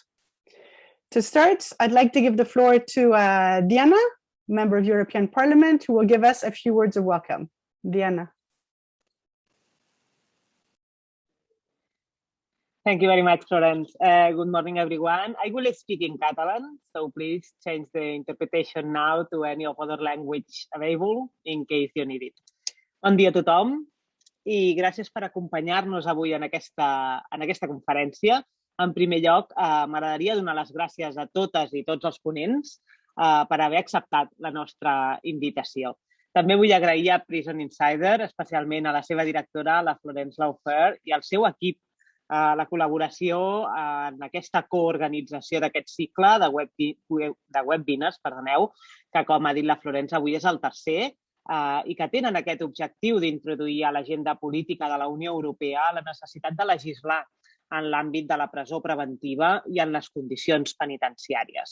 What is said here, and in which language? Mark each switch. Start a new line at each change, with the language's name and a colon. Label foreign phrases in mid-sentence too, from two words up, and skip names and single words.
English: To start, I'd like to give the floor to Diana, member of European Parliament, who will give us a few words of welcome. Diana. Thank you very much, Florence. Good morning, everyone. I will speak in Catalan, so please change the interpretation now to any of other language available in case you need it.
Catalan: Bon dia a tothom i gràcies per acompanyar-nos avui en aquesta conferència. En primer lloc, m'agradaria donar les gràcies a totes i tots els ponents per haver acceptat la nostra invitació. També vull agrair a Prison Insider, especialment a la seva directora, la Florence Laffer, i al seu equip la col·laboració en aquesta coorganització d'aquest cicle de webinars, que, com ha dit la Florence, avui és el tercer, i que tenen aquest objectiu d'introduir a l'agenda política de la Unió Europea la necessitat de legislar en l'àmbit de la presó preventiva i en les condicions penitenciàries.